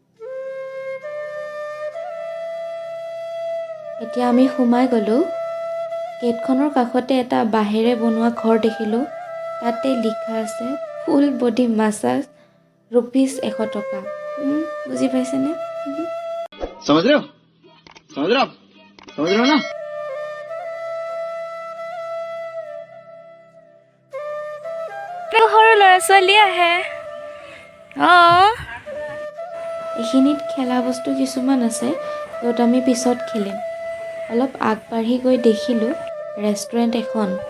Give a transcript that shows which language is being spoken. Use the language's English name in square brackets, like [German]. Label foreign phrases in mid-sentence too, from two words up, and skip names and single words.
[Assamese] এতিয়া আমি সোমাই গ'লোঁ। গেটখনৰ কাষতে এটা বাঁহেৰে বনোৱা ঘৰ দেখিলোঁ। তাতে লিখা আছে [English] full body massage [Assamese] ₹100 টকা। বুজি পাইছেনে? [Hindi] समझ रहे हो समझ रहे हो आप समझ रहे हो ना [Assamese] সৰু ল'ৰা ছোৱালী আহে। এইখিনিত খেলা বস্তু কিছুমান আছে, য'ত আমি পিছত খেলিম। অলপ আগবাঢ়ি গৈ দেখিলোঁ ৰেষ্টুৰেণ্ট এখন।